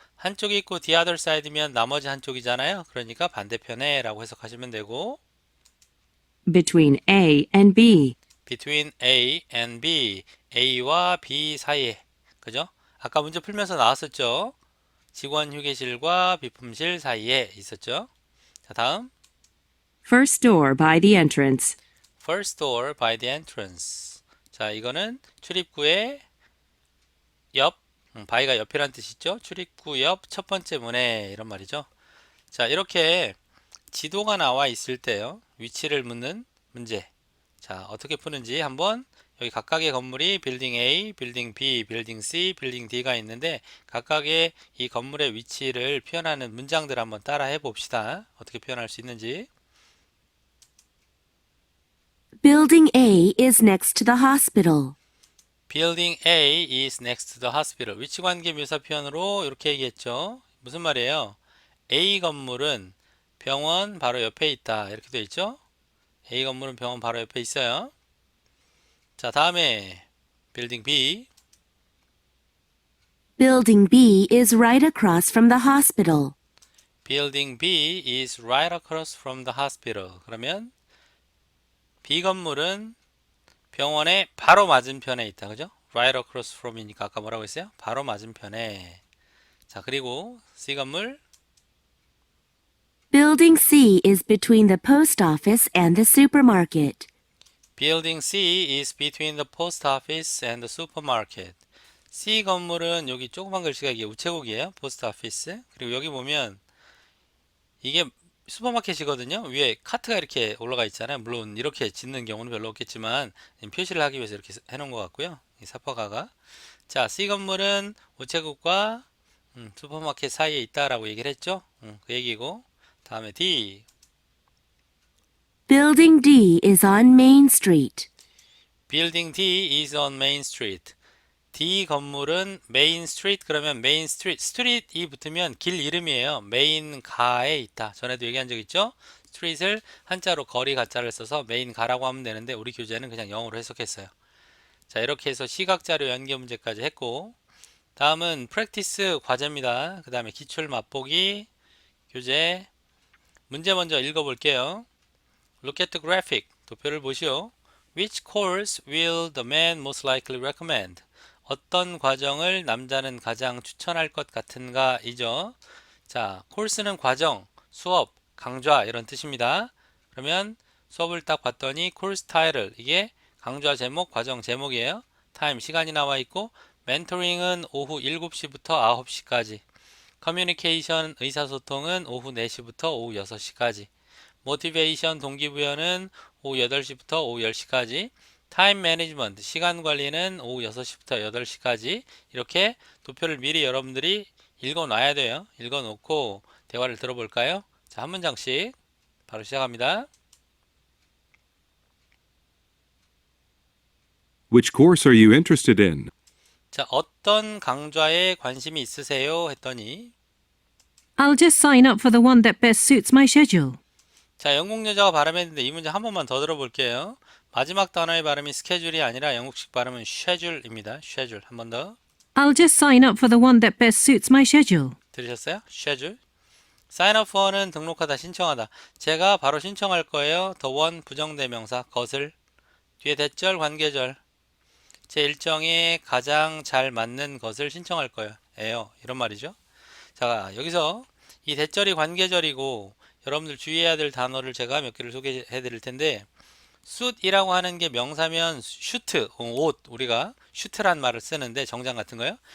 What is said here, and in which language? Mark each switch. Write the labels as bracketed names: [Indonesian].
[Korean] 한쪽이 있고 the other side 면 나머지 한쪽이잖아요. 그러니까 반대편에 라고 해석하시면 되고 [English] Between A and B. [Korean] between A and B. A와 B 사이에. 그죠? 아까 문제 풀면서 나왔었죠. 직원 휴게실과 비품실 사이에 있었죠. 자, 다음 [English] First door by the entrance. first door by the entrance. [Korean] 자, 이거는 출입구의 옆, by가 옆이란 뜻이죠. 출입구 옆 첫 번째 문에 이런 말이죠. 자, 이렇게 지도가 나와 있을 때요. 위치를 묻는 문제. 자, 어떻게 푸는지 한번 여기 각각의 건물이 빌딩 A, 빌딩 B, 빌딩 C, 빌딩 D가 있는데 각각의 이 건물의 위치를 표현하는 문장들 한번 따라 해봅시다. 어떻게 표현할 수 있는지. [English] Building A is next to the hospital. Building A is next to the hospital. [Korean] 위치관계 묘사 표현으로 이렇게 얘기했죠. 무슨 말이에요? A 건물은 병원 바로 옆에 있다. 이렇게 되어 있죠. A 건물은 병원 바로 옆에 있어요. 자, 다음에 Building B. [English] Building B is right across from the hospital. Building B is right across from the hospital. [Korean] 그러면 B 건물은 병원의 바로 맞은편에 있다. 그죠? Right across from 이니까 아까 뭐라고 했어요? 바로 맞은편에. 자, 그리고 C 건물. [English] Building C is between the post office and the supermarket. Building C is between the post office and the supermarket. [Korean] C 건물은 여기 조그만 글씨가 이게 우체국이에요. 포스트 오피스. 그리고 여기 보면 이게 슈퍼마켓이거든요. 위에 카트가 이렇게 올라가 있잖아요. 물론 이렇게 짓는 경우는 별로 없겠지만 표시를 하기 위해서 이렇게 해놓은 것 같고요. 이 사퍼가가. 자, C 건물은 우체국과 슈퍼마켓 사이에 있다라고 얘기를 했죠. 그 얘기고. 다음에 D. [English] Building D is on Main Street. Building D is on Main Street. [Korean] D 건물은 메인 스트리트. 그러면 메인 스트리트, 스트리트이 붙으면 길 이름이에요. 메인 가에 있다. 전에도 얘기한 적 있죠? 스트리트를 한자로 거리 가짜를 써서 메인 가라고 하면 되는데 우리 교재는 그냥 영어로 해석했어요. 자, 이렇게 해서 시각자료 연계 문제까지 했고 다음은 practice 과제입니다. 그 다음에 기출 맛보기, 교재. 문제 먼저 읽어볼게요. Look at the graphic. 도표를 보시오. [English] Which course will the man most likely recommend? [Korean] 어떤 과정을 남자는 가장 추천할 것 같은가? 이죠. 자, course는 과정, 수업, 강좌 이런 뜻입니다. 그러면 수업을 딱 봤더니 course title, 이게 강좌 제목, 과정 제목이에요. 타임, 시간이 나와 있고, 멘토링은 오후 7시부터 9시까지, 커뮤니케이션, 의사소통은 오후 4시부터 오후 6시까지, 모티베이션, 동기부여는 오후 8시부터 오후 10시까지, 타임 매니지먼트, 시간 관리는 오후 6시부터 8시까지. 이렇게 도표를 미리 여러분들이 읽어 놔야 돼요. 읽어 놓고 대화를 들어볼까요? 자, 한 문장씩 바로 시작합니다. [English] Which course are you interested in? [Korean] 자, 어떤 강좌에 관심이 있으세요? 했더니, [English] I'll just sign up for the one that best suits my schedule. [Korean] 자, 영국 여자가 발음했는데 이 문제 한 번만 더 들어볼게요. 마지막 단어의 발음이 스케줄이 아니라 영국식 발음은 schedule입니다. schedule. 한 번 더. [English] I'll just sign up for the one that best suits my schedule. [Korean] 들으셨어요? schedule. sign up for는 등록하다, 신청하다. 제가 바로 신청할 거예요. the one 부정대명사, 것을. 뒤에 대절, 관계절. 제 일정에 가장 잘 맞는 것을 신청할 거예요. 이런 말이죠. 자, 여기서 이 대절이 관계절이고 여러분들 주의해야 될 단어를 제가 몇 개를 소개해 드릴 텐데, suit이라고 하는 게 명사면 슈트, 옷, 우리가 슈트란 말을 쓰는데 정장 같은 거요.